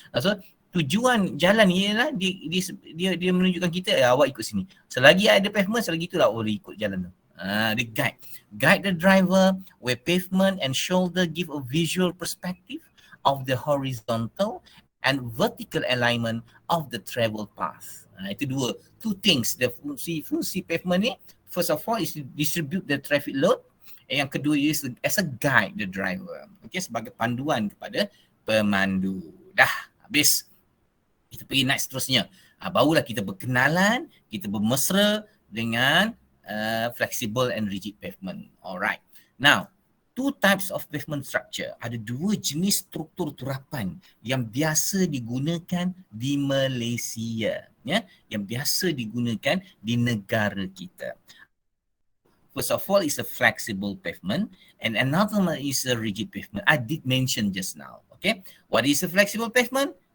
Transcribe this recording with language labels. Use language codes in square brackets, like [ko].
[ms] So, tujuan jalan ni ialah dia menunjukkan kita, awak ikut sini. Selagi ada pavement, selagi itulah awak boleh ikut jalan tu. Dia guide. [en] Guide the driver where pavement and shoulder give a visual perspective of the horizontal and vertical alignment of the travel path. [ms] Itu [en] two things. The fungsi pavement ni, first of all is to distribute the traffic load. [ms] Yang kedua [en] is as a guide the driver. Okay, [ms] sebagai panduan kepada pemandu. Dah habis. Kita pergi next seterusnya. Barulah kita berkenalan, kita bermesra dengan [en] flexible and rigid pavement. Alright. Now, two types of pavement structure. [ms] Ada dua jenis struktur turapan yang biasa digunakan di Malaysia. Ya, yang biasa digunakan di negara kita. [en] First of all is a flexible pavement and another one is a rigid pavement. I did mention just now. Okay. What is a flexible pavement?